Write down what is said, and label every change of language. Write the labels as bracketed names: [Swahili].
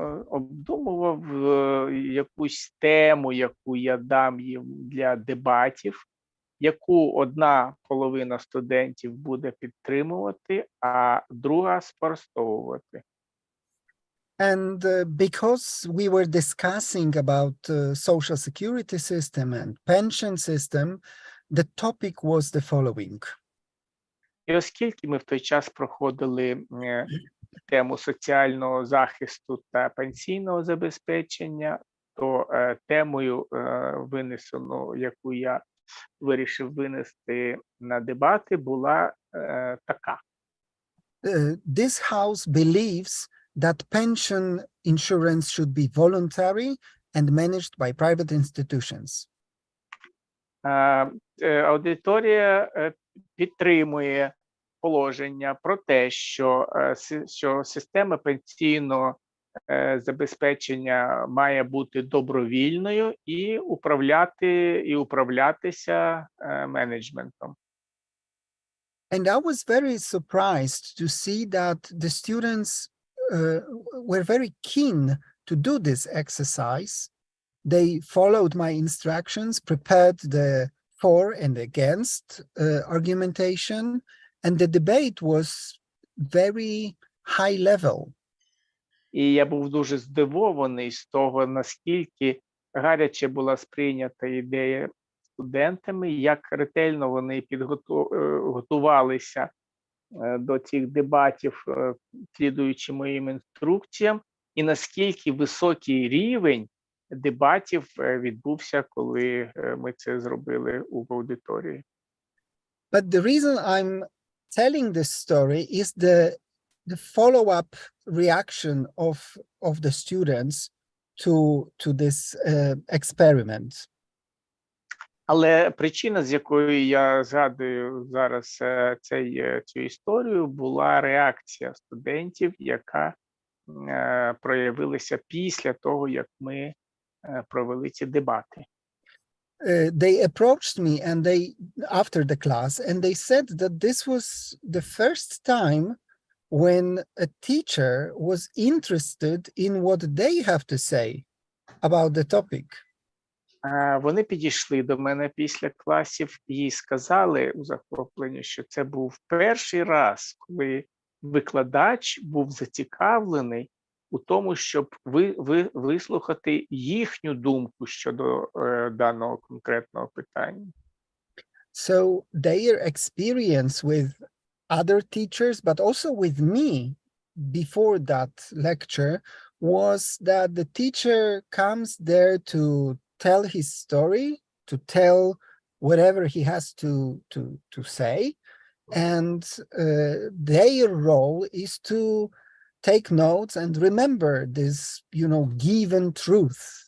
[Ukrainian] обдумував якусь тему, яку я дам їм для дебатів, яку одна половина студентів буде підтримувати, а друга спростовувати. [English] And because we were discussing about social security system and pension system, the topic was the following. [Ukrainian] І оскільки ми в той час проходили тему соціального захисту та пенсійного забезпечення, то темою винесено, яку я вирішив винести на дебати, була така. [English] This house believes that pension insurance should be voluntary and managed by private institutions. [Ukrainian] Аудиторія підтримує положення про те, що система пенсійного забезпечення має бути добровільною і управлятися менеджментом. [English] And I was very surprised to see that the students were very keen to do this exercise. They followed my instructions, prepared the for and against argumentation, and the debate was very high level. [Ukrainian] І я був дуже здивований з того, наскільки гаряче була сприйнята ідея студентами, як ретельно вони готувалися до цих дебатів, слідуючи моїм інструкціям, і наскільки високий рівень дебатів відбувся, коли ми це зробили в аудиторії. [English] But the reason I'm telling this story is the follow-up reaction of the students to this experiment. [Ukrainian] Але причина, з якою я згадую зараз цю історію, була реакція студентів, яка проявилася після того, як ми провели ці дебати. [English] They approached me and after the class, and they said that this was the first time when a teacher was interested in what they have to say about the topic. [Ukrainian] Вони підійшли до мене після класів і сказали у захопленні, що це був перший раз, коли викладач був зацікавлений у тому, щоб вислухати їхню думку щодо даного конкретного питання. [English] So their experience with other teachers, but also with me before that lecture, was that the teacher comes there to tell his story, to tell whatever he has to say, and their role is to take notes and remember this, given truth.